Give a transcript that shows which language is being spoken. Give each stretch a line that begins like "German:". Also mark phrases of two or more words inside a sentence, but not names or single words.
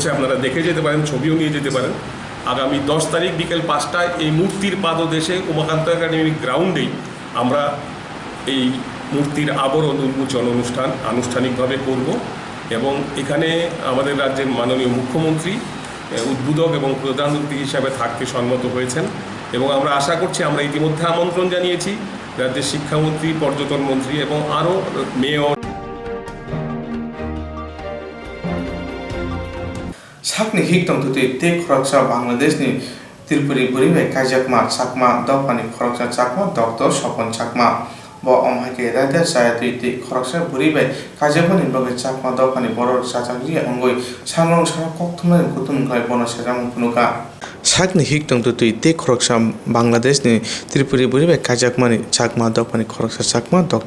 Bangla: আপনারা দেখে যেতে পারেন, ছবিও নিয়ে যেতে পারেন। আগামী 10 তারিখ বিকেল 5টায় এই মূর্তির পাদদেশে উমাকান্ত একাডেমিক গ্রাউন্ডেই আমরা এই মূর্তির আবরণ উন্মোচন অনুষ্ঠান আনুষ্ঠানিকভাবে করব এবং এখানে আমাদের রাজ্যের মাননীয় মুখ্যমন্ত্রী উদ্বোধক এবং প্রধান অতিথি হিসাবে থাকতে সম্মত হয়েছেন এবং আমরা আশা করছি, আমরা ইতিমধ্যে আমন্ত্রণ জানিয়েছি রাজ্যের শিক্ষামন্ত্রী, পর্যটন মন্ত্রী এবং আরও মেয়র।
Kok Borok: sakni hiktom tuti te khoroksa Bangladesh ni Tripuri buribai kajakma chakma dopani khoroksa chakma Dr. Sopon Chakma bo omhake raida sayati te khoroksa buribai kajakmani boge chakma dopani boro chachangri ongoi sangrong sara kokthumai kutum khai bono serang punuka sakni hiktom tuti te khoroksa Bangladesh ni Tripuri buribai kajakmani chakma dopani khoroksa chakma Dr.